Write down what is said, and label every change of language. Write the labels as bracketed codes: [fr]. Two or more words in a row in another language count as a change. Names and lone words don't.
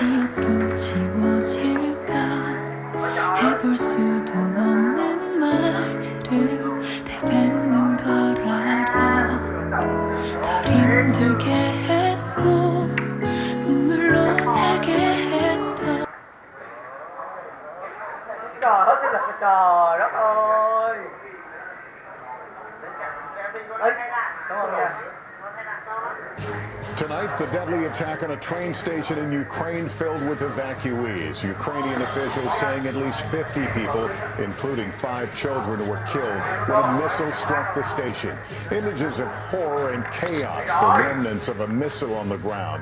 [ko] 또 지워질까 해볼 수도 없는 말들을 내뱉는 걸 알아 덜 힘들게 했고 눈물로 살게 했던 [vi] Trời ơi, là trời đất ơi. Ê, cảm ơn nha. [en] Tonight, the deadly attack on a train station in Ukraine filled with evacuees. Ukrainian officials saying at least 50 people, including 5 children, were killed when a missile struck the station. Images of horror and chaos, the remnants of a missile on the ground.